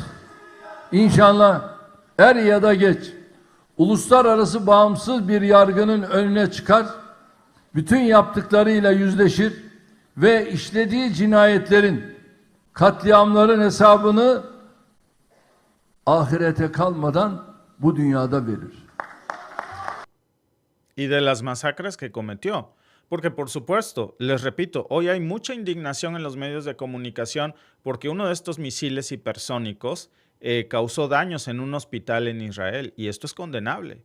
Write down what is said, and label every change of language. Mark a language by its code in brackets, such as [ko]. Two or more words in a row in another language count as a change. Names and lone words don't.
[tr] İnşallah er ya da geç uluslararası bağımsız bir yargının önüne çıkar, bütün yaptıklarıyla yüzleşir ve işlediği cinayetlerin, katliamların hesabını ahirete kalmadan bu dünyada verir. [es] Y de las masacres que cometió. Porque, por supuesto, les repito, hoy hay mucha indignación en los medios de comunicación porque uno de estos misiles hipersónicos causó daños en un hospital en Israel y esto es condenable.